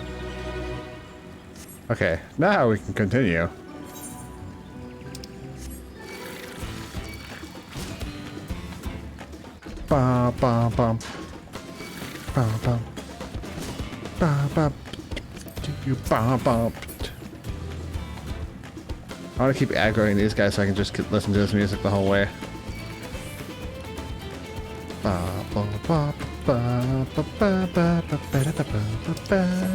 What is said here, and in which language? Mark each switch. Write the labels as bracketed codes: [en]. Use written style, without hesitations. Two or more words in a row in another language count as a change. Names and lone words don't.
[en] Okay, now we can continue. Ba, ba, ba. Ba, ba. Ba, ba. You ba, ba. I want to keep aggroing these guys so I can just listen to this music the whole way. Ba, ba, ba, ba, ba, ba, ba, ba, ba, ba, ba, ba.